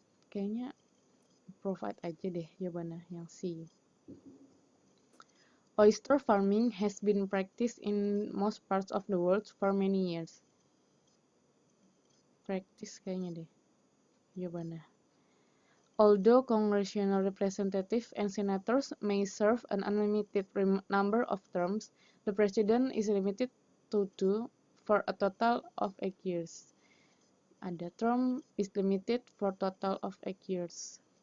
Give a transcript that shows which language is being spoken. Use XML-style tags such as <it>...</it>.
<id>Kayaknya provide aja deh jawabannya yang C.</id> <en>Oyster farming has been practiced in most parts of the world for many years.</en> <id>Practice kayaknya deh jawabannya.</id> <en>Although congressional representatives and senators may serve an unlimited number of terms, the president is limited to 2 for a total of 8 years. Ada term is limited for total of 8 years.</en>